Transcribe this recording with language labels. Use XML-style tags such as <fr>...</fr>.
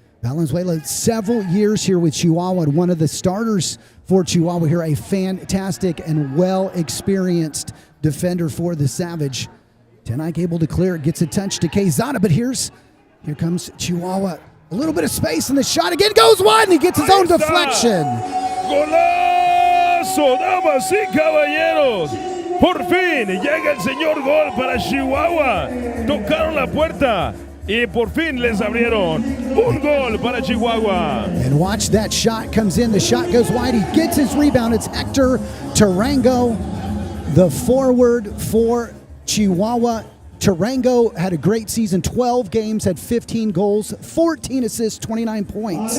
<en>Valenzuela, several years here with Chihuahua, one of the starters for Chihuahua here, a fantastic and well-experienced defender for the Savage. Tenike able to clear it, gets a touch to Quezada, but here comes Chihuahua. A little bit of space, and the shot again goes wide, and he gets his own deflection.</en> <es>Golazo, damas y caballeros. Por fin llega el señor gol para Chihuahua. Tocaron la puerta y por fin les abrieron. Un gol para Chihuahua.</es> <en>And watch that shot comes in. The shot goes wide. He gets his rebound. It's Hector Tarango, the forward for Chihuahua. Tarango had a great season, 12 games, had 15 goals, 14 assists, 29 points.</en>